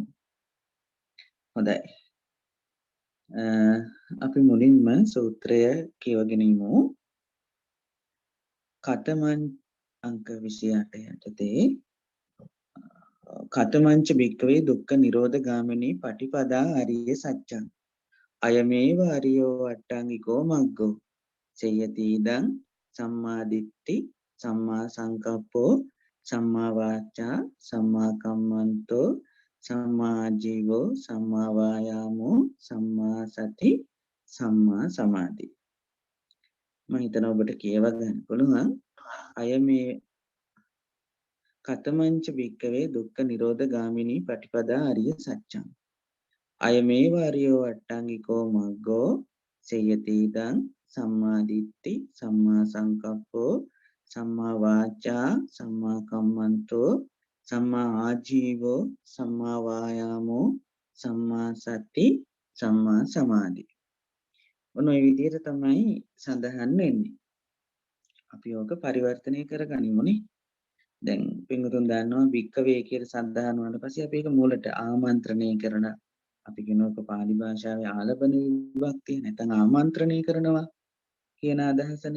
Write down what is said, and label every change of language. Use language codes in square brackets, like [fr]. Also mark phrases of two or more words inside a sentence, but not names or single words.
[si] හොඳයි. අපි මුලින්ම සූත්‍රය කියවගෙන ඉමු. [pi] කතමං [si] අංක 28 යටතේ [pi] කතමංච භික්ඛවේ දුක්ඛ නිරෝධ ගාමිනී පටිපදා අරිය සත්‍යං අයමේව අරියෝ අට්ඨංගිකෝ මග්ගෝ සේයති ඉදං සම්මා දිට්ඨි සම්මා සංකප්පෝ සම්මා වාචා සම්මා කම්මන්තෝ සම්මා ආජීවෝ සම්මා වායාමෝ සම්මා සති සම්මා සමාධි. [si] මම හිතනවා ඔබට කියව ගන්න පුළුවන්. [pi] අය මේ කතමංච භික්ඛවේ දුක්ඛ නිරෝධ ගාමිනී පටිපදා අරිය සත්‍යං අය මේ වාරියෝ අට්ඨංගිකෝ මග්ගෝ සේයති ඉදං සම්මා දිට්ඨි සම්මා සංකප්පෝ සම්මා වාචා සම්මා කම්මන්තෝ සම්මා ආජීවෝ සම්මා වායාමෝ සම්මා සති සම්මා සමාධි. [si] ඔන්න ඔය විදිහට තමයි සඳහන් වෙන්නේ. අපි ඕක පරිවර්තනය කරගනිමුනේ. දැන් පින්වතුන් දන්නවා භික්ඛවේ කියලා සඳහන් වුණාට පස්සේ අපි ඒක මූලට ආමන්ත්‍රණය කරන අපි කියනක පාලි භාෂාවේ ආලපන විභක්තිය නැත්නම් ආමන්ත්‍රණය කරනවා කියන අදහසනේ.